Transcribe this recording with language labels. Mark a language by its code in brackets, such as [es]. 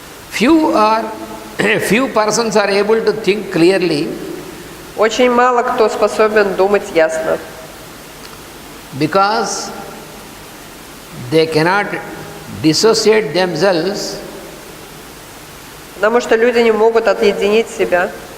[en] Few persons are able to think clearly. [ru] Очень мало кто способен думать ясно. [en] Because they cannot dissociate themselves. [ru] Потому что люди не могут отсоединить себя.